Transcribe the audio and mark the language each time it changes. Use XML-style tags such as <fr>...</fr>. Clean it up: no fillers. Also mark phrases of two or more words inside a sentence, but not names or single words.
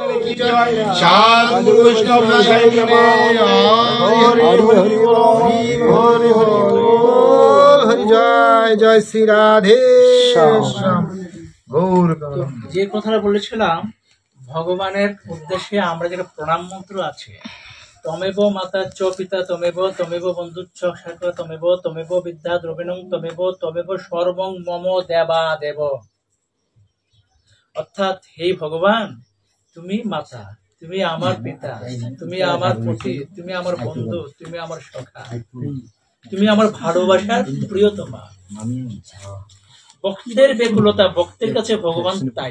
<bn>সাধু বৈষ্ণব হরি জয় জয় শ্রী রাধে শ্যাম গৌর যে কথাটা বলেছিলাম ভগবানের উদ্দেশ্যে আমরা যেটা প্রণাম মন্ত্র আছে,</bn> <sa>তমেব মাতা চ পিতা তমেব, তমেব বন্ধু চ শাখা তমেব, তমেব বিদ্যা দ্রবিণং তমেব, তমেব সর্বং মম দেবা দেব।</sa> <bn>অর্থাৎ হে ভগবান, তুমি মাতা, তুমি আমার পিতা, তুমি আমার পতি, তুমি আমার বন্ধু, তুমি আমার সখা, তুমি আমার ভালোবাসার প্রিয়তমা। ভক্তের ব্যাকুলতা, ভক্তের কাছে ভগবান তাই।</bn>